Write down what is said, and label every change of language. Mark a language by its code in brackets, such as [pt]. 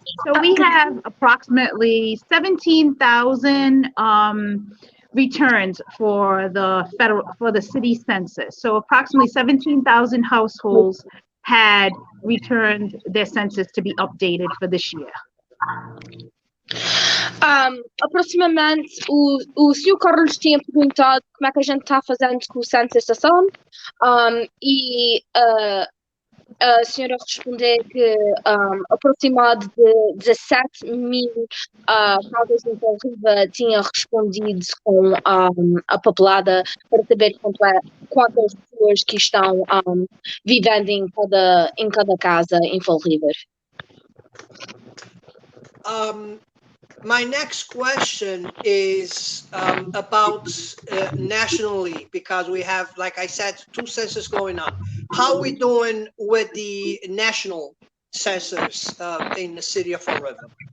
[en] So we have approximately 17,000 returns for the city census. So approximately 17,000 households had returned their census to be updated for this year. [pt] Aproximadamente, o Sr. Carlos tinha perguntado como é que a gente está fazendo com o censação, e a senhora respondeu que aproximado de 17 mil casas em Fall River tinha respondido com a papelada para saber quantas pessoas que estão vivendo em cada casa em Fall River. [en] My next question is about nationally, because we have, like I said, 2 censuses going on. How are we doing with the national census in the city of Fall River?